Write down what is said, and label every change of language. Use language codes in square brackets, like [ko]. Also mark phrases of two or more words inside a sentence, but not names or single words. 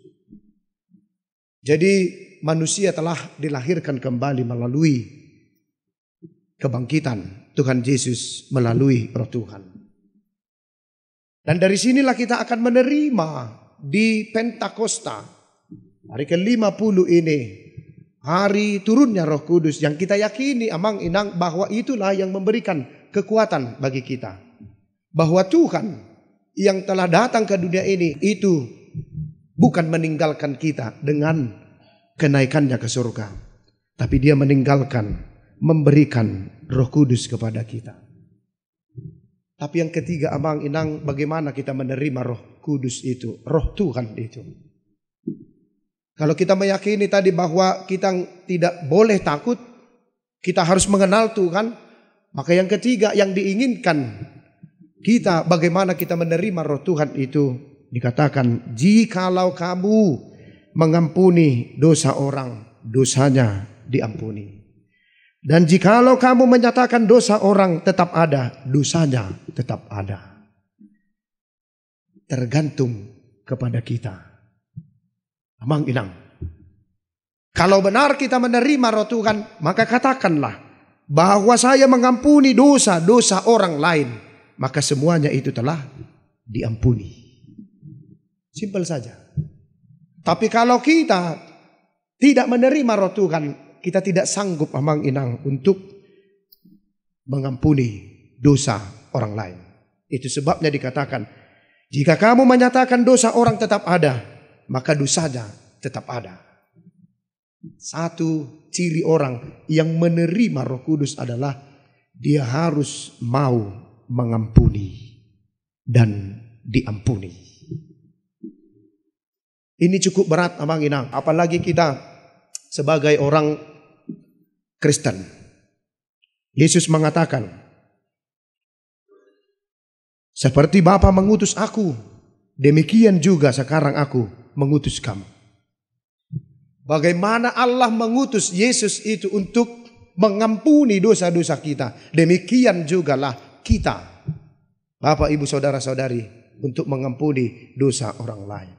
[id] Jadi manusia telah dilahirkan kembali melalui kebangkitan Tuhan Yesus melalui Roh Tuhan. Dan dari sinilah kita akan menerima di Pentakosta hari ke-50 ini, hari turunnya Roh Kudus yang kita yakini [bbc] amang inang [id] bahwa itulah yang memberikan kekuatan bagi kita. Bahwa Tuhan yang telah datang ke dunia ini itu bukan meninggalkan kita dengan kenaikannya ke surga, tapi Dia memberikan Roh Kudus kepada kita. Tapi yang ketiga [bbc] amang inang, [id] bagaimana kita menerima Roh Kudus itu, Roh Tuhan itu. Kalau kita meyakini tadi bahwa kita tidak boleh takut, kita harus mengenal Tuhan, maka yang ketiga yang diinginkan kita, bagaimana kita menerima Roh Tuhan itu, dikatakan jikalau kamu mengampuni dosa orang, dosanya diampuni. Dan jikalau kamu menyatakan dosa orang tetap ada, dosanya tetap ada. Tergantung kepada kita. [bbc] Amang inang. [id] Kalau benar kita menerima Roh Tuhan, maka katakanlah bahwa saya mengampuni dosa-dosa orang lain, maka semuanya itu telah diampuni. Simpel saja. Tapi kalau kita tidak menerima Roh Tuhan, kita tidak sanggup [bbc] amang inang [id] untuk mengampuni dosa orang lain. Itu sebabnya dikatakan, jika kamu menyatakan dosa orang tetap ada, maka dosanya tetap ada. Satu ciri orang yang menerima Roh Kudus adalah dia harus mau mengampuni dan diampuni. Ini cukup berat [bbc] amang inang, [id] apalagi kita sebagai orang Kristen. Yesus mengatakan, seperti Bapa mengutus aku, demikian juga sekarang aku mengutus kamu. Bagaimana Allah mengutus Yesus itu untuk mengampuni dosa-dosa kita, demikian jugalah kita, Bapak, Ibu, Saudara-saudari, untuk mengampuni dosa orang lain.